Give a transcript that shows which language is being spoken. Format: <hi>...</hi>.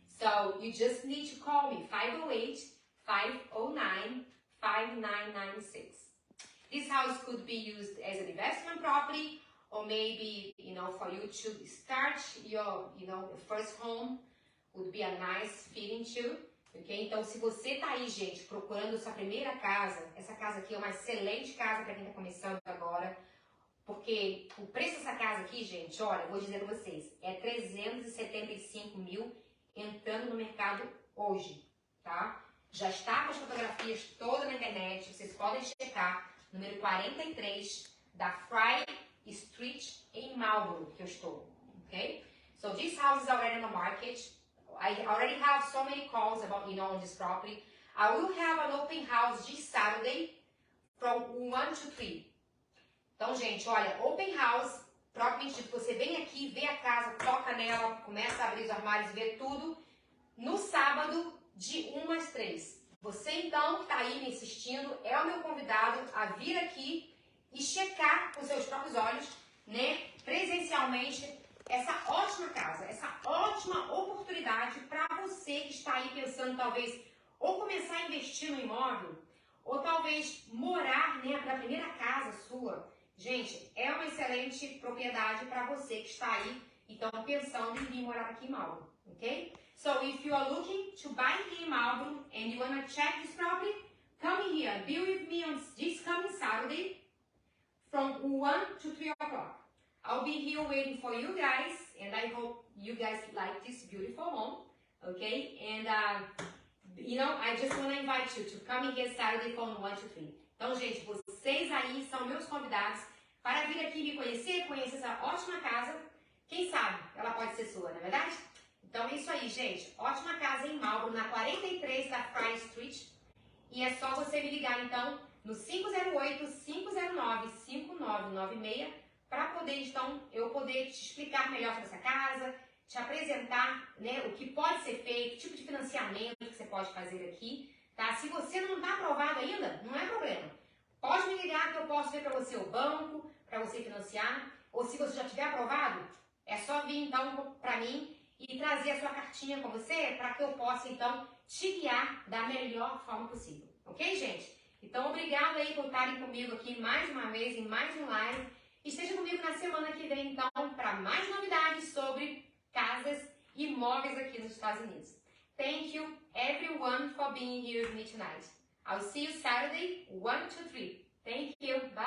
<en>So you just need to call me, 508-509-5996. This house could be used as an investment property, or maybe, you know, for you to start your, you know, first home would be a nice feeling too. Okay?</en> <pt>Então, se você tá aí, gente, procurando sua primeira casa, essa casa aqui é uma excelente casa para quem tá começando agora, porque o preço dessa casa aqui, gente, olha, eu vou dizer para vocês, é 375 mil entrando no mercado hoje, tá? Já está com as fotografias todas na internet, vocês podem checar, número 43 da Fry Street em Marlboro, que eu estou, ok?</pt> <en>So, this house is already on the market. I already have so many calls about, you know, on this property. I will have an open house this Saturday from 1 to 3.</en> <pt>Então, gente, olha, open house, propriamente dito, você vem aqui, vê a casa, toca nela, começa a abrir os armários, vê tudo. No sábado, de 1 às 3. Você, então, que está aí me assistindo, é o meu convidado a vir aqui e checar com seus próprios olhos, né, presencialmente, essa ótima casa, essa ótima oportunidade para você que está aí pensando, talvez, ou começar a investir no imóvel, ou talvez morar, né, para a primeira casa sua. Gente, é uma excelente propriedade para você que está aí, então, pensando em vir morar aqui em Marlboro, ok?</pt> <en>So, if you are looking to buy here in Marlboro and you want to check this property, come here, be with me on this coming Saturday from 1 to 3 o'clock. I'll be here waiting for you guys, and I hope you guys like this beautiful home, okay? And, you know, I just want to invite you to come here Saturday from 1 to 3.</en> <pt>Então, gente, vocês aí são meus convidados para vir aqui me conhecer essa ótima casa. Quem sabe ela pode ser sua, não é verdade? Então, é isso aí, gente. Ótima casa em Marlboro, na 43 da Fry Street. E é só você me ligar, então, no 508-509-5996 para poder, então, eu poder te explicar melhor sobre essa casa, te apresentar, né, o que pode ser feito, o tipo de financiamento que você pode fazer aqui, tá? Se você não está aprovado ainda, não é problema. Pode me ligar que eu posso ver para você o banco, para você financiar, ou se você já tiver aprovado, é só vir, então, para mim e trazer a sua cartinha com você para que eu possa, então, te guiar da melhor forma possível. Ok, gente? Então, obrigada aí por estarem comigo aqui mais uma vez, em mais um live. Esteja comigo na semana que vem, então, para mais novidades sobre casas e imóveis aqui nos Estados Unidos.</pt> <en>Thank you, everyone, for being here with me tonight. I'll see you Saturday, 1 to 3. Thank you.</en>